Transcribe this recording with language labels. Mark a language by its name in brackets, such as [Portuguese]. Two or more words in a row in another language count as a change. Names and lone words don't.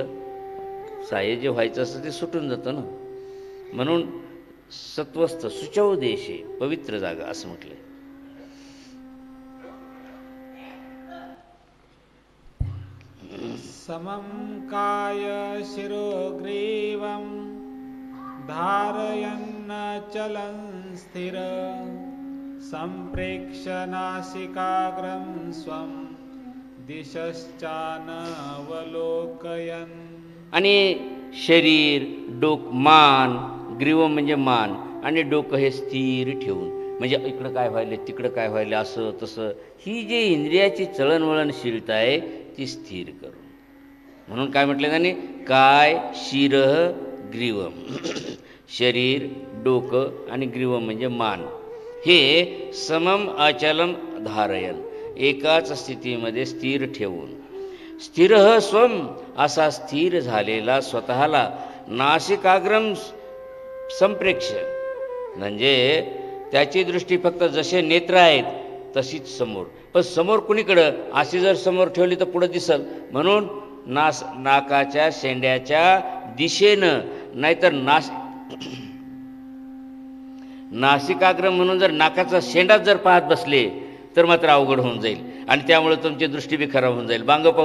[Marathi] साह्य जे व्हायचं असतं ते सुटून जातं ना. म्हणून सत्वस्थ सुचव देशे पवित्र जागा असं म्हटलंय. [Sanskrit] समं काय शिरोग्रीवं धारयन्न चलं स्थिर संप्रेक्ष्य नासिकाग्रं स्वं दिशश्चानवलोकयन्. [Marathi] आणि शरीर डोक मान ग्रीव म्हणजे मान आणि डोकं हे स्थिर ठेवून, म्हणजे इकडं काय व्हायले तिकडं काय व्हायले असं तसं, ही जी इंद्रियाची चळणवळणशीलता आहे ती स्थिर करून. म्हणून काय म्हटलं त्याने, काय [Sanskrit] शिरः ग्रीवम [Marathi] शरीर डोकं आणि ग्रीवम म्हणजे मान हे [Sanskrit] समम अचलम धारयन [Marathi] एकाच स्थितीमध्ये स्थिर ठेवून. [Sanskrit] स्थिर स्वम [Marathi] असा स्थिर झालेला स्वतःला [Sanskrit] नासिकाग्रम संप्रेक्ष [Marathi] म्हणजे त्याची दृष्टी फक्त जसे नेत्र आहेत तशीच समोर. पण समोर कुणीकडं अशी जर समोर ठेवली तर पुढं दिसल, म्हणून नाकाच्या शेंड्याच्या दिशेनं, नाहीतर नासिकाग्रम म्हणून जर नाकाचा शेंडाच जर पाहत बसले तर मात्र अवघड होऊन जाईल आणि त्यामुळे तुमची दृष्टी बी खराब होऊन जाईल बांग पाहून.